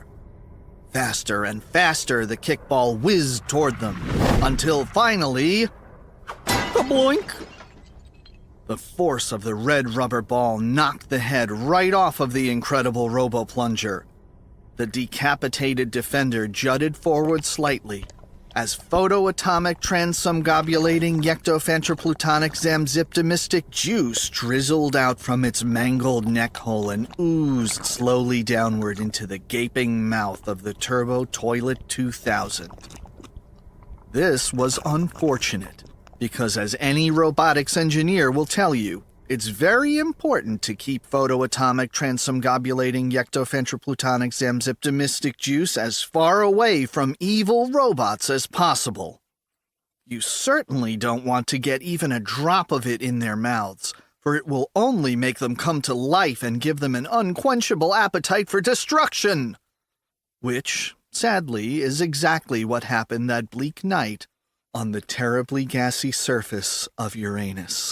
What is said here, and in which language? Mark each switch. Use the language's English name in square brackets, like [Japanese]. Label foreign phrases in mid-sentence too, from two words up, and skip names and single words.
[English] Faster and faster the kickball whizzed toward them, until finally... Kaboink! The force of the red rubber ball knocked the head right off of the Incredible Robo-Plunger. The decapitated defender jutted forward slightly, as photoatomic transumgobulating yectophantroplutonic zamziptimistic juice drizzled out from its mangled neck hole and oozed slowly downward into the gaping mouth of the Turbo Toilet 2000. This was unfortunate, because as any robotics engineer will tell you, it's very important to keep photoatomic transumgobulating yectophantroplutonic zamziptimistic juice as far away from evil robots as possible. You certainly don't want to get even a drop of it in their mouths, for it will only make them come to life and give them an unquenchable appetite for destruction. Which, sadly, is exactly what happened that bleak night on the terribly gassy surface of Uranus.